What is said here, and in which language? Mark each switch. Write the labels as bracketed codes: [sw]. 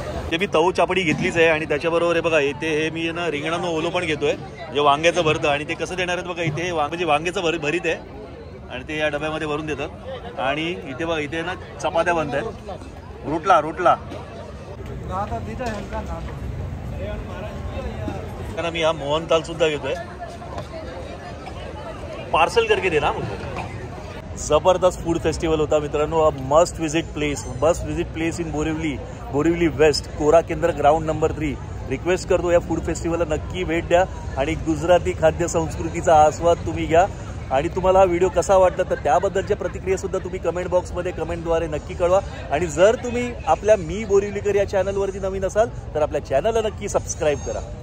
[mr] ते मी तऊ चापडी घेतलीच आहे आणि त्याच्याबरोबर हे बघा इथे हे मी ना रिंगणानं ओलो पण घेतोय जे वांग्याचं भरतं आणि ते कसं देणार आहेत बघा इथे हे म्हणजे वांग्याचं भरीत आहे आणि ते या डब्यामध्ये भरून देतात आणि इथे बघा इथे ना चपात्या बनत आहेत रोटला कारण मी हा मोहनताल सुद्धा घेतोय [hi] पार्सल करके देना मुझे। [mr] जबरदस्त फूड फेस्टिवल होता मित्रांनो। [en] Must visit place in Borivali west Kora Kendra ground number 3। [mr] रिक्वेस्ट करतो या फूड फेस्टिवलला नक्की भेट द्या आणि गुजराती खाद्य संस्कृतीचा आस्वाद तुम्ही घ्या। आणि तुम्हाला हा व्हिडिओ कसा वाटला तर त्याबद्दलच्या प्रतिक्रिया सुद्धा तुम्ही कमेंट बॉक्समध्ये कमेंटद्वारे नक्की कळवा। आणि जर तुम्ही आपल्या मी बोरिवलीकर या चॅनलवरती नवीन असाल तर आपल्या चॅनलला नक्की सबस्क्राईब करा।